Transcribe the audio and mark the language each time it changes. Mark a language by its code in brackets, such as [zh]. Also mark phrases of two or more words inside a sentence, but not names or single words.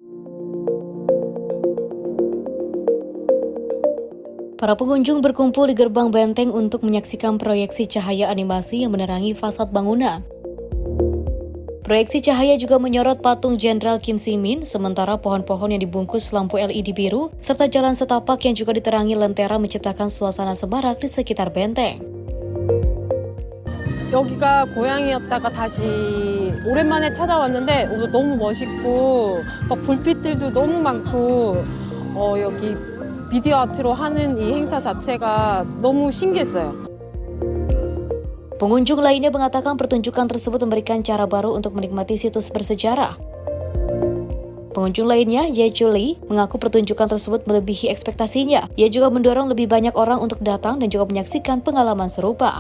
[id] Para pengunjung berkumpul di gerbang benteng untuk menyaksikan proyeksi cahaya animasi yang menerangi fasad bangunan. Proyeksi cahaya juga menyorot patung Jenderal Kim Si-min, sementara pohon-pohon yang dibungkus lampu LED biru, serta jalan setapak yang juga diterangi lentera menciptakan suasana semarak di sekitar benteng. [ko] 여기가 고향이었다가 다시 오랜만에 찾아왔는데 너무 멋있고 불빛들도 너무 많고 여기 비디오 아트로 하는 이 행사 자체가 너무 신기했어요. [id] Pengunjung lainnya mengatakan pertunjukan tersebut memberikan cara baru untuk menikmati situs bersejarah. Pengunjung lainnya, Ye Julie, mengaku pertunjukan tersebut melebihi ekspektasinya. Ia juga mendorong lebih banyak orang untuk datang dan juga menyaksikan pengalaman serupa.